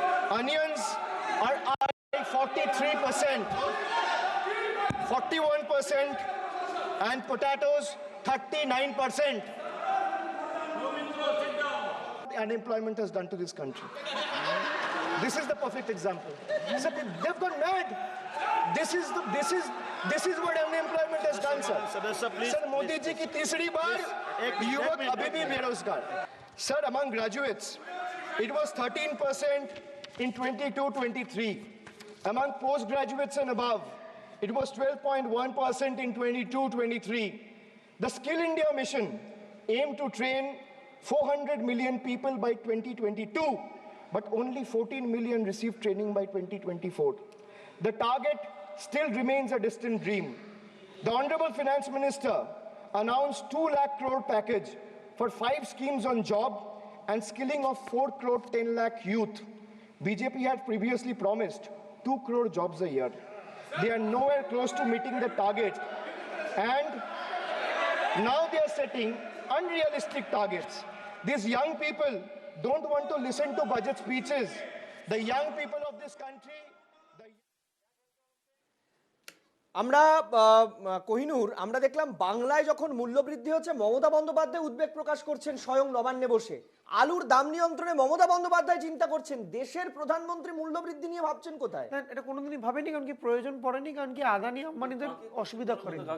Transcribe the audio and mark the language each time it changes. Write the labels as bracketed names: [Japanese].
[English] Onions are up 43%, 41%, and potatoes 39%. Unemployment has done to this country. This is the perfect example. Sir, they've gone mad. This is what unemployment has done, sir. [Hindi] Sir, Modi ji ki तीसरी बार युवक अभी भी बेरोजगार. [English] Sir, among graduates, it was 13% in 22-23. Among postgraduates and above, it was 12.1% in 22-23. The Skill India mission aimed to train 400 million people by 2022, but only 14 million received training by 2024. The target still remains a distant dream. The Honorable Finance Minister announced 2 lakh crore package for 5 schemes on job and skilling of 4 crore 10 lakh youth. BJP had previously promised 2 crore jobs a year. They are nowhere close to meeting the target, and now they are setting unrealistic targets. These young people don't want to listen to budget speeches. The young people of this country. [Bangla] আমরা কোহিনূর আমরা দেখলাম বাংলায় যখন মূল্যবৃদ্ধি হচ্ছে মমতা বন্দ্যোপাধ্যায় উদ্বেগ প্রকাশ করছেন স্বয়ং নবান্নে বসে। আলুর দাম নিয়ন্ত্রণে মমতা বন্দ্যোপাধ্যায় চিন্তা করছেন, দেশের প্রধানমন্ত্রী মূল্যবৃদ্ধি নিয়ে ভাবছেন কোথায়? এটা কোনোদিনই ভাবেনি, কারণ কি প্রয়োজন পড়েনি, কারণ কি আদানি আম্বানিদের অসুবিধা করে।